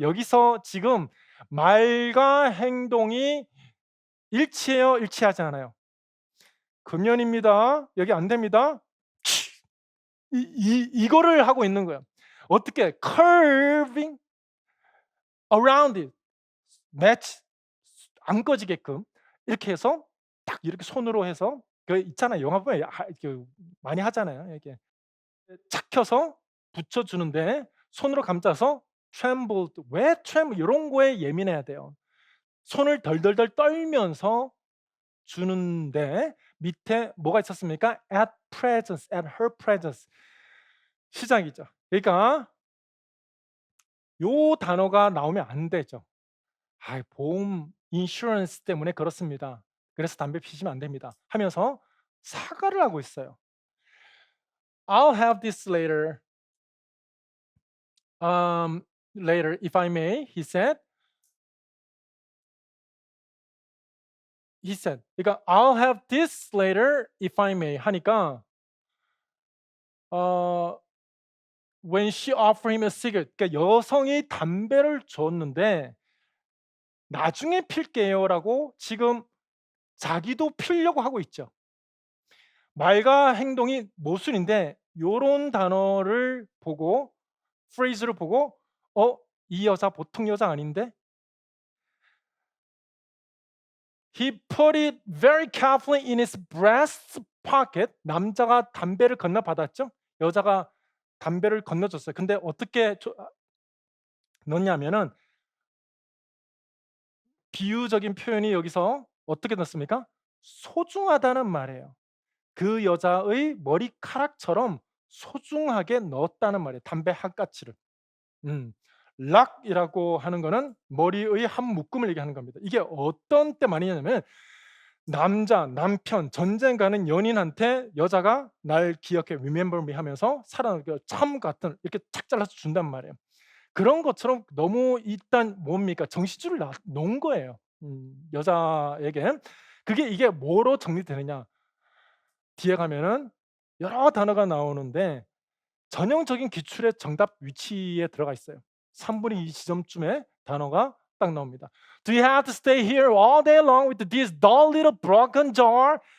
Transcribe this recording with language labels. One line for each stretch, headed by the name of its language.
Korean: 여기서 지금 말과 행동이 일치해요, 일치하지 않아요? 금연입니다. 여기 안 됩니다. 이거를 하고 있는 거예요. 어떻게
English: curving around it.
Korean: match 안 꺼지게끔 이렇게 해서 딱 이렇게 손으로 해서 그 있잖아요. 영화 보면 그 많이 하잖아요. 이렇게 착혀서 붙여 주는데 손으로 감싸서 trembled 왜 tremble 이런 거에 예민해야 돼요. 손을 덜덜덜 떨면서 주는데 밑에 뭐가 있었습니까?
English: at presence, at her presence
Korean: 시작이죠. 그러니까 요 단어가 나오면 안 되죠. 보험 인슈런스 때문에 그렇습니다. 그래서 담배 피시면 안 됩니다. 하면서 사과를 하고 있어요.
English: I'll have this later. Later, if I may, he said. He said.
Korean: 그러니까
English: I'll have this later, if I may
Korean: 하니까 어,
English: when she offered him a cigarette.
Korean: 그러니까 여성이 담배를 줬는데 나중에 필게요라고 지금 자기도 피려고 하고 있죠. 말과 행동이 모순인데 요런 단어를 보고 phrase를 보고 '어 이 여자 보통 여자 아닌데?'
English: He put it very carefully in his breast pocket.
Korean: 남자가 담배를 건네받았죠. 여자가 담배를 건네줬어요. 근데 어떻게 넣냐면은 비유적인 표현이 여기서 어떻게 넣습니까? 소중하다는 말이에요. 그 여자의 머리카락처럼 소중하게 넣었다는 말이에요, 담배 한 가치를. 음. 락이라고 하는 거는 머리의 한 묶음을 얘기하는 겁니다. 이게 어떤 때 많이 하냐면 남자, 남편, 전쟁 가는 연인한테 여자가 날 기억해
English: remember me
Korean: 하면서 사랑 그 참 같은 이렇게 착 잘라서 준단 말이에요. 그런 것처럼 너무 일단 뭡니까? 정신줄을 놓은 거예요. 여자에게. 그게 이게 뭐로 정리되느냐? 뒤에 가면은 여러 단어가 나오는데 전형적인 기출의 정답 위치에 들어가 있어요. 3분의 2 지점쯤에 단어가 딱 나옵니다.
English: "Do you have to stay here all day long with this dull little broken jar?"